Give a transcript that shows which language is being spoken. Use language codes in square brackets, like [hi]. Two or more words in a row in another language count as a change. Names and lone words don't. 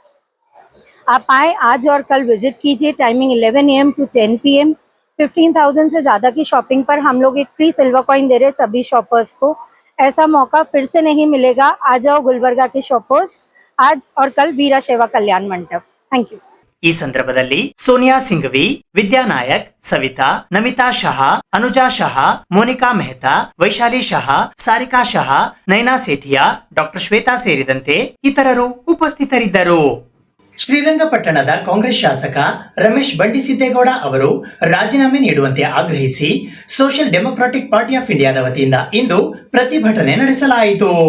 [hi] आप आए, आज और कल विजिट कीजिए। [en] टाइमिंग 11 AM to 10 PM। [hi] 15,000 से ज़्यादा की शॉपिंग पर हम लोग एक फ्री सिल्वर कॉइन दे रहे हैं सभी शॉपर्स को। ऐसा मौका फिर से नहीं मिलेगा। आ जाओ गुलबर्गा के शॉपर्स, आज और कल वीराशैवा कल्याण मंडप। [en] Thank you. [kn] ಈ ಸಂದರ್ಭದಲ್ಲಿ ಸೋನಿಯಾ ಸಿಂಘವಿ, ವಿದ್ಯಾ ನಾಯಕ್, ಸವಿತಾ, ನಮಿತಾ ಶಹಾ, ಅನುಜಾ ಶಹಾ, ಮೋನಿಕಾ ಮೆಹ್ತಾ, ವೈಶಾಲಿ ಶಹಾ, ಸಾರಿಕಾ ಶಹಾ, ನೈನಾ ಸೇಠಿಯಾ, ಡಾಕ್ಟರ್ ಶ್ವೇತಾ ಸೇರಿದಂತೆ ಇತರರು ಉಪಸ್ಥಿತರಿದ್ದರು. ಶ್ರೀರಂಗಪಟ್ಟಣದ ಕಾಂಗ್ರೆಸ್ ಶಾಸಕ ರಮೇಶ್ ಬಂಡಿಸಿದ್ದೇಗೌಡ ಅವರು ರಾಜೀನಾಮೆ ನೀಡುವಂತೆ ಆಗ್ರಹಿಸಿ ಸೋಷಿಯಲ್ ಡೆಮೊಕ್ರಾಟಿಕ್ ಪಾರ್ಟಿ ಆಫ್ ಇಂಡಿಯಾದ ವತಿಯಿಂದ ಇಂದು ಪ್ರತಿಭಟನೆ ನಡೆಸಲಾಯಿತು.